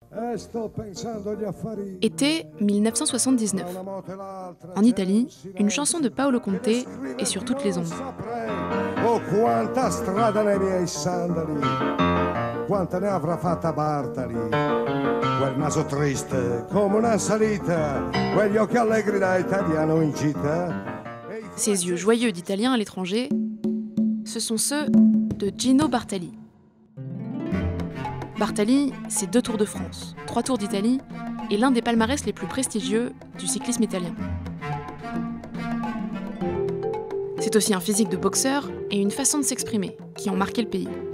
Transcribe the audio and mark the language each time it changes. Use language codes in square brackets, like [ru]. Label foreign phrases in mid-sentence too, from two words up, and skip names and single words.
[fr] Été 1979. En Italie, une chanson de Paolo Conte est sur toutes les ondes. [it] Oh, quanta strada nei miei sandali, quanta ne avrà fatta Bartali, quel naso triste come una salita, quegli occhi allegri da italiano in gita. [fr] Ces yeux joyeux d'Italiens à l'étranger, ce sont ceux de Gino Bartali. Bartali, c'est 2 Tours de France, 3 Tours d'Italie et l'un des palmarès les plus prestigieux du cyclisme italien. C'est aussi un physique de boxeur et une façon de s'exprimer qui ont marqué le pays.